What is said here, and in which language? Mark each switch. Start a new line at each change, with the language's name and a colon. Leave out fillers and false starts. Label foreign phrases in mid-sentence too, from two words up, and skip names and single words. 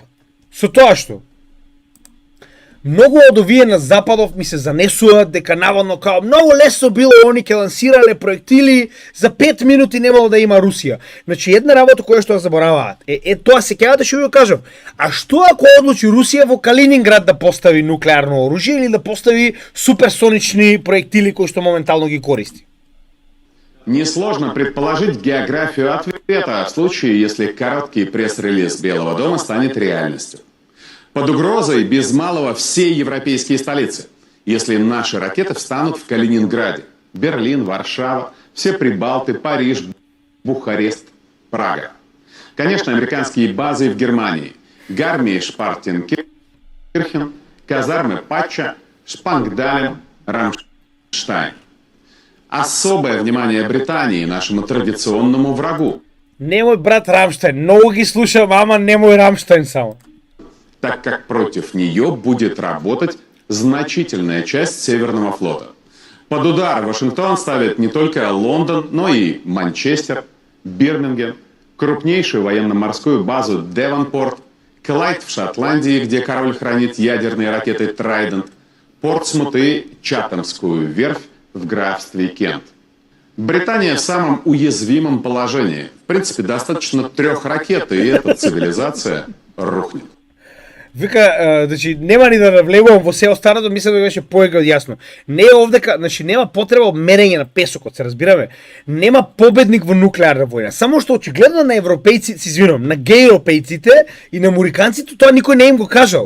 Macedonian: Со тоа што многу од овие на Западов ми се занесуваат дека наводно као многу лесно било они ќе лансирале проектили, за 5 минути немало да има Русија. Значи една работа која што ја забораваат. Тоа сеќавате што ви кажам. А што ако одлучи Русија во Калининград да постави нуклеарно оружје или да постави суперсонични проектили кои што моментално ги користи?
Russian: Несложно предположить географию ответа в случае, если короткий пресс-релиз Белого дома станет реальностью. Под угрозой без малого все европейские столицы, если наши ракеты встанут в Калининграде, Берлин, Варшава, все Прибалты, Париж, Бухарест, Прага. Конечно, американские базы в Германии, Гармия-Шпартенкирхен, казармы Патча, Шпангдален, Рамштайн. Особое внимание Британии, нашему традиционному врагу.
Macedonian: Немој брат Рамштайн, многу ги слушам, ама немој Рамштайн само.
Russian: Так как против нее будет работать значительная часть Северного флота. Под удар Вашингтон ставит не только Лондон, но и Манчестер, Бирмингем, крупнейшую военно-морскую базу Девонпорт, Клайд в Шотландии, где король хранит ядерные ракеты Трайдент, Портсмут и Чатамскую верфь в графстве Кент. Британия в самом уязвимом положении. В принципе, достаточно 3 ракет, и эта цивилизация рухнет.
Macedonian: Вика, значи нема ни да навлегувам во се останато, мислам дека беше повеќе од јасно. Не е овдека, значи нема потреба од мерење на песокот, се разбираме. Нема победник во нуклеарна војна. Само што очигледно на европејци, се извинувам, на гејропејците и на американците тоа никој не им го кажал.